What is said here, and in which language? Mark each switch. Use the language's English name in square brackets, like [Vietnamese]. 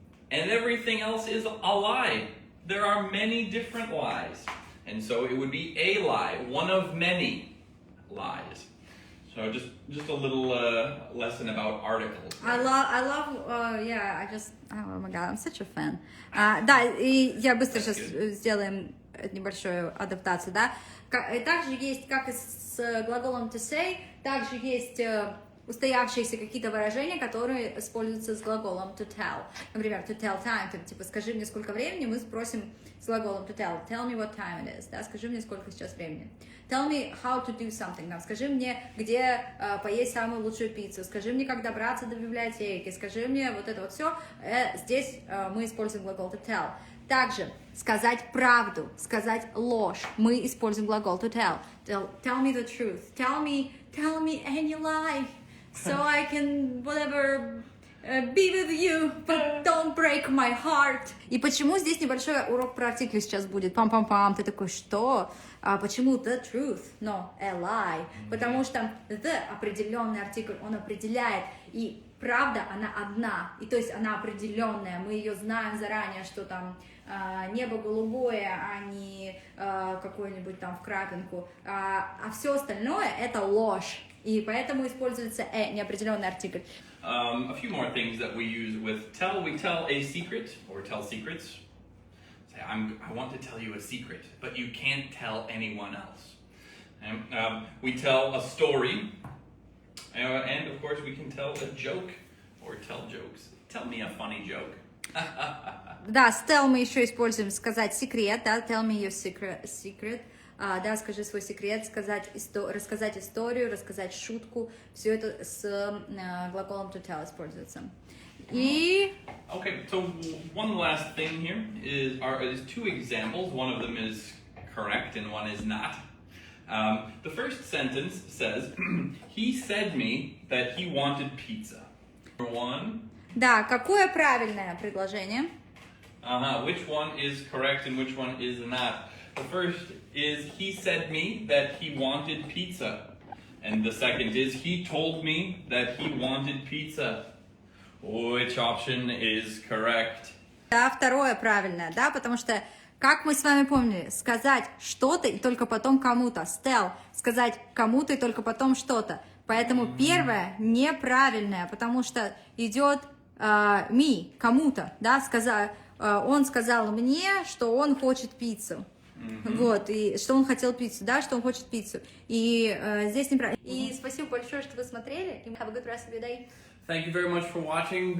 [English] And everything else is a lie. There are many different lies. And so it would be a lie, one of many lies. So just a little lesson about articles. I love, oh my god, I'm such a fan. [Russian] Да, и я быстро сейчас сделаем небольшую адаптацию, да. Также есть, как и с глаголом to say, также есть устоявшиеся какие-то выражения, которые используются с глаголом to tell. Например, to tell time, типа, скажи мне, сколько времени, мы спросим с глаголом to tell. [English] Tell me what time it is, [Russian] да, скажи мне, сколько сейчас времени. [English] Tell me how to do something, [Russian] да, скажи мне, где поесть самую лучшую пиццу, скажи мне, как добраться до библиотеки, скажи мне вот это вот все. Здесь мы используем глагол to tell. Также сказать правду, сказать ложь, мы используем глагол to tell. Tell me the truth, tell me any lie. [English] So I can, whatever, be with you, but don't break my heart. [Russian] И почему здесь небольшой урок про артикли сейчас будет? Пам-пам-пам, ты такой, что? Почему the truth, но a lie? Потому что the определенный артикль, он определяет, и правда, она одна, и то есть она определенная, мы ее знаем заранее, что там небо голубое, а не какое-нибудь там в крапинку, а все остальное это ложь. И поэтому используется неопределенный артикль. [English] A few more things that we use with tell. We tell a secret or tell secrets. Say, I want to tell you a secret, but you can't tell anyone else. And, we tell a story, and of course we can tell a joke or tell jokes. Tell me a funny joke. [Russian] Да, с tell мы еще используем сказать секрет, да, [English] tell me your secret. [Russian] Да, скажи свой секрет, рассказать историю, рассказать шутку. Все это с глаголом to tell используется. И... [English] Okay, so one last thing here is two examples. One of them is correct and one is not. The first sentence says, he said me that he wanted pizza. One. [Russian] Да, какое правильное предложение? [English] Which one is correct and which one is not? The first is, he said me that he wanted pizza. And the second is, he told me that he wanted pizza. Which option is correct? [Russian] Да, второе правильное, да, потому что, как мы с вами помнили, сказать что-то и только потом кому-то. Tell, сказать кому-то и только потом что-то. Поэтому первое неправильное, потому что идет me, кому-то, да, он сказал мне, что он хочет пиццу. Вот, и что он хотел пиццу, да, что он хочет пиццу. И здесь неправильно. И спасибо большое, что вы смотрели. [English] Have a good rest of your day. Thank you very much for watching.